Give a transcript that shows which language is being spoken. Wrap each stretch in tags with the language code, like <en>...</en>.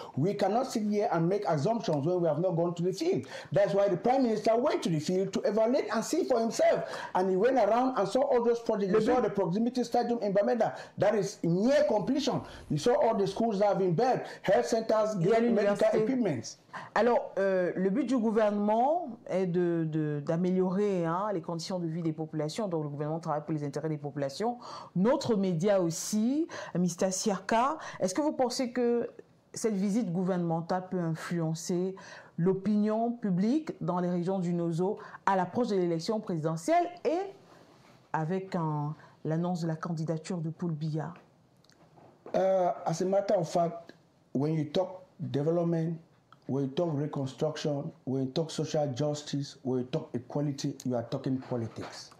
<en>We cannot sit here and make assumptions when we have not gone to the field. That's why the Prime Minister went to the field to evaluate and see for himself, and he went around and saw all those projects. You saw the proximity stadium in Bamenda, that is near completion. You saw all the schools that have been built, health centers, medical equipment.</en> <fr>Alors, le but du gouvernement est d'améliorer les conditions de vie des populations, donc le gouvernement travaille pour les intérêts des populations. Notre média aussi, Mr. Siaka, est-ce que vous pensez que cette visite gouvernementale peut influencer l'opinion publique dans les régions du Nozo à l'approche de l'élection présidentielle et avec l'annonce de la candidature de Paul Biya?</fr> <en>As a matter of fact, when you talk development, when you talk reconstruction, when you talk social justice, when you talk equality, you are talking politics.</en>